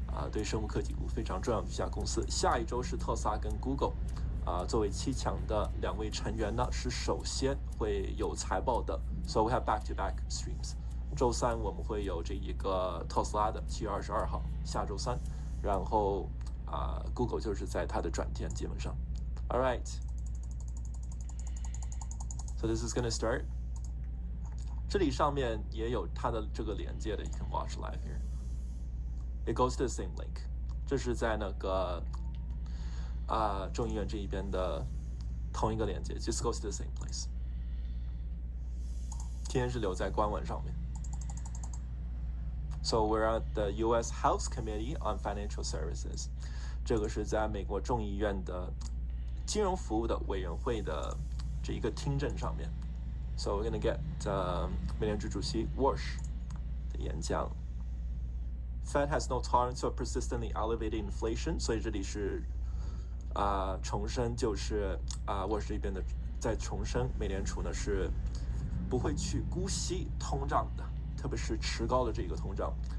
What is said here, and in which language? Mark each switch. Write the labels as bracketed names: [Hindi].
[Chinese] 对生物科技股非常重要的一家公司。下一周是特斯拉跟 Google，作为7强的2位成员呢，是首先会有财报的。 [English] So we have back-to-back streams。 [Chinese] 周三我们会有这一个特斯拉的7月22号，下周三，然后Google 就是在它的转天，基本上。 [English] All right。 So this is going to start。 [Chinese] 这里上面也有它的这个连接的 [English] ，you can watch live here。It goes to the same link。 [Chinese] 这是在那个众议院这一边的同一个连接 ， [English] just goes to the same place。 [Chinese] 今天是留在官网上面。 [English] So we're at the U.S. House Committee on Financial Services。 [Chinese] 这个是在美国众议院的金融服务的委员会的这一个听证上面。 [English] So we're gonna get [Chinese] 美联储主席 Walsh 的演讲。 [English] Fed has no tolerance for persistently elevated inflation， [Chinese] 所以这里是重申，就是Walsh这边的在重申，美联储呢是不会去姑息通胀的，特别是持高的这个通胀。